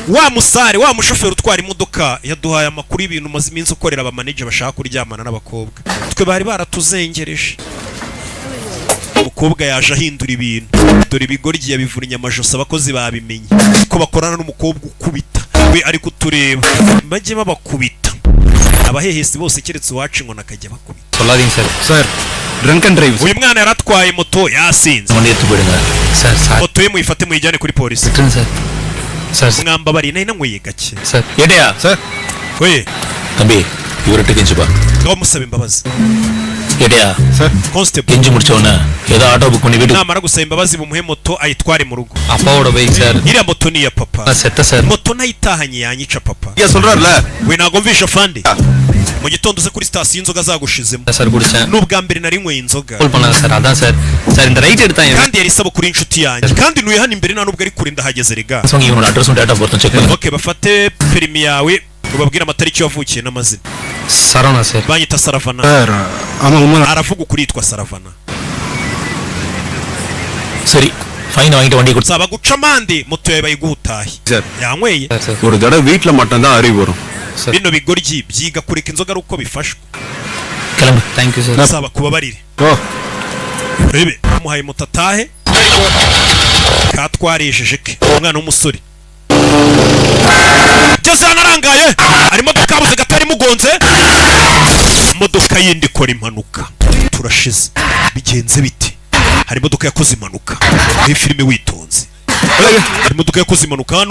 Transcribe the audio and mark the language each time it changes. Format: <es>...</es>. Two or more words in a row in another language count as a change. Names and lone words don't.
<rw>wa musare wa mushoferi utwara imodoka yaduhaye amakuru y'ibintu maze iminsi ukorera aba manager bashaka kuryamana n'abakobwa twe bari baratuzengereje umukobwa yaje ahindura ibintu dore ibigoryi yabivunye amajosi abakozi babimenye ko bakorana n'umukobwa ukubita we ari kutureba bajye babakubita abahehesi bose keretse uwacu ngo nakajya bakubita</rw> <ta>சொல்லாதீங்க சார் சார்</ta> <en>drunk and drive</en> <rw>uyu mwana yaratwaye moto yasinze</rw> <ta>மணியத்து போடுங்க சார் சார்</ta> <rw>moto ye muyifate muyijyane kuri polisi</rw> <ta>விட்டுருங்க சார் சார்</ta> <rw>mwambabariye nari nanyweye gake</rw> <ta>சார் ஏடையா சார்</ta> <rw>we</rw> <ta>தம்பி இவர்கிட்ட கெஞ்சுப்பா</ta> <rw>ngaho musaba imbabazi</rw> <ta>ஏடையா சார் constable கெஞ்சு முடிச்சவன ஏதோ ஆட்டோ புக் பண்ணி வீட்டுக்கு</ta> <rw>namara gusaba imbabazi bumuhe moto ayitware mu rugo</rw> <ta>அப்பாவோட பைக் சார்</ta> <rw>iriya moto ni iya papa</rw> <ta>செத்த சார்</ta> <rw>moto nayitahanye yanyica papa</rw> <ta>ஐயா சொல்றாருல</ta> <rw>we ntago mvisha fandi mu gitondo uze kuri sitasiyo inzoga zagushizemo</rw> <ta>சார் குடிச்சேன்</ta> <rw>n'ubwa mbere nari nyweye inzoga</rw> <ta>கால் பண்ணாங்க சார் அதான் சார் சார் இந்த ரைட் எடுத்தாங்க</ta> <rw>kandi yari isaba kuri inshuti yanjye kandi nuye hano imbere nta nubwo ari kure ndahageze rega</rw> <ta>சொங்க இவனோட அட்ரஸும் டேட்டா பொறுத்தும் செக் பண்ணுங்க</ta> <rw>okay bafate perimi yawe ubabwire amatariki wavukiye n'amazina</rw> <ta>சரவணா சார்</ta> <rw>banyita Saravana</rw> <ta>சார் ஆமா உண்மை</ta> <rw>aravuga ukuri yitwa Saravana</rw> <ta>சரி ஃபைன் வாங்கிட்டு வண்டி கொடுத்து</ta> <rw>saba guca amande moto yawe bayiguhutaye</rw> <ta>சார்</ta> <rw>yanyweye</rw> <ta>சார் ஒரு தடவை வீட்ல மட்டும் தான் அறிவு வரும்</ta> <rw>bino bigoryi byiga kureka inzoga ari uko bifashwe</rw> <ta>கிளம்பு தேங்க்யூ சார்</ta> <rw>saba kubabarire</rw> <ta>ஓ</ta> <rw>rebe muhaye moto atahe katwarejeje ke umwana w'umusore geze hano arangaye hari imodoka yabuze gatari mugonze imodoka yindi ikora impanuka turashize bigenze bite hari imodoka yakoze impanuka muri filime witonze hari imodoka yakoze impanuka hano</rw>